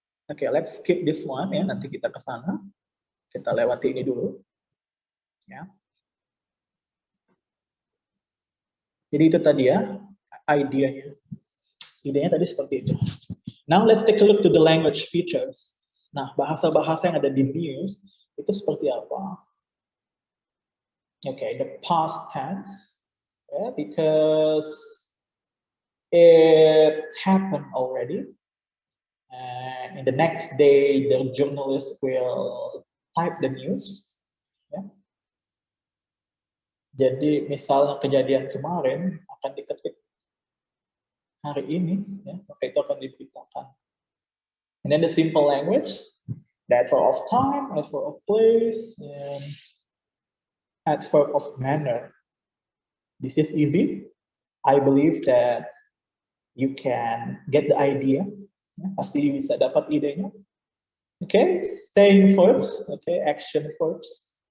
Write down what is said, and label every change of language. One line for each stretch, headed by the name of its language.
Indonesian: Oke,
English: let's skip this one
Indonesian: ya. Nanti kita ke sana. Kita lewati ini dulu. Ya. Jadi itu tadi ya, idenya. Idenya tadi seperti itu.
English: Now let's take a look to the language features.
Indonesian: Nah, bahasa-bahasa yang ada di news itu seperti apa?
English: Okay, the past tense, yeah, because it happened already. And in the next day, the journalist will type the news. Yeah.
Indonesian: Jadi misalnya kejadian kemarin akan diketik hari ini, ya, maka itu akan diberitakan.
English: And then the simple language, the adverb of time, adverb of place, and adverb of manner. This is easy. I believe that you can get the idea.
Indonesian: Ya, pasti bisa dapat idenya.
English: Okay, saying verbs, okay, action verbs.